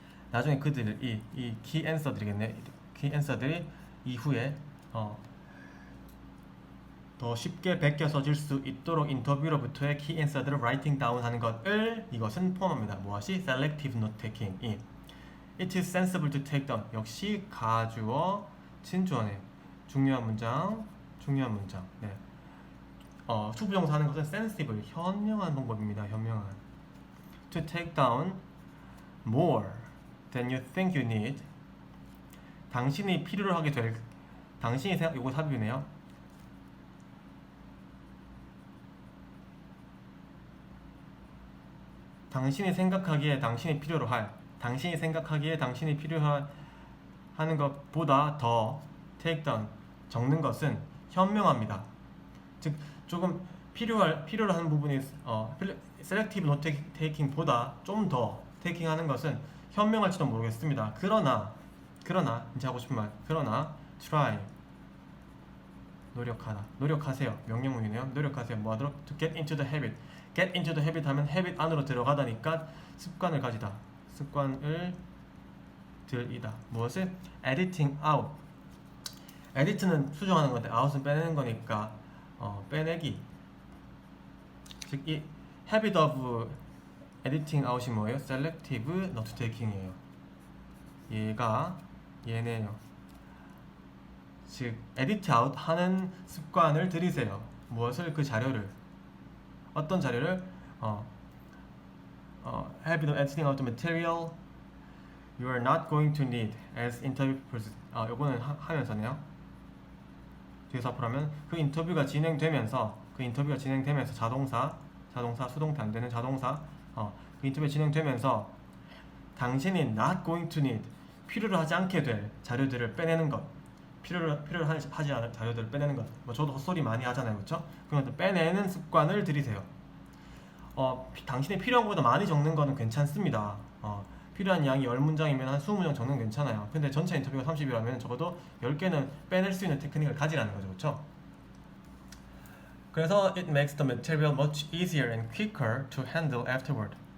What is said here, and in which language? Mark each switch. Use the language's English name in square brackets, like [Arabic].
[Korean] 나중에 그들 이 key answer들이겠네. key answer들이 이후에 더 쉽게 베껴 써질 수 있도록 인터뷰로부터의 key answer들을 [English] writing down [Korean] 하는 것을 이것은 포함합니다. 무엇이? selective note taking. [English] It is sensible to take down, [Korean] 역시 가주어 진주어네. 중요한 문장. 네. 투부정사 하는 것은 sensible, 현명한 방법입니다. 현명한. [English] To take down more than you think you need. [Korean] 당신이 필요로 하게 될, 당신이 생각, 이거 삽입이네요. 당신이 생각하기에 당신이 필요로 할, 당신이 생각하기에 당신이 필요하는 것보다 더 take down, 적는 것은 현명합니다. 즉 조금 필요로 하는 부분이 selective note taking보다 좀 더 taking 하는 것은 현명할지도 모르겠습니다. 그러나 이제 하고 싶은 말, 그러나 try, 노력하세요. 명령문이네요. 노력하세요. 뭐 하도록? [English] to get into the habit. get into the habit [Korean] 하면 habit 안으로 들어가다니까 습관을 가지다, 습관을 들이다. 무엇을? editing out. edit는 수정하는 건데 out은 빼내는 거니까 빼내기. 즉 이 habit of editing out이 뭐예요? selective note taking이에요. 얘네요. 즉 edit out 하는 습관을 들이세요. 무엇을? 그 자료를. 어떤 자료를? [English] habit of editing out the material you are not going to need as interview process. [Korean] 요거는 하면서네요. 뒤에서 앞으로 하면 그 인터뷰가 진행되면서 자동사 수동태 안 되는 자동사 그 인터뷰가 진행되면서 당신이 [English] not going to need, [Korean] 필요로 하지 않게 될 자료들을 빼내는 것. 필요로 하지 않을 자료들을 빼내는 것. 뭐 저도 헛소리 많이 하잖아요, 그렇죠? 그런 것들 빼내는 습관을 들이세요. 당신이 필요한 것보다 많이 적는 거는 괜찮습니다. 필요한 양이 10문장이면 한 20문장 적는 건 괜찮아요. 근데 전체 인터뷰가 30이라면 적어도 10개는 빼낼 수 있는 테크닉을 가지라는 거죠, 그렇죠? 그래서 [English] it makes the material much easier and quicker to handle afterward.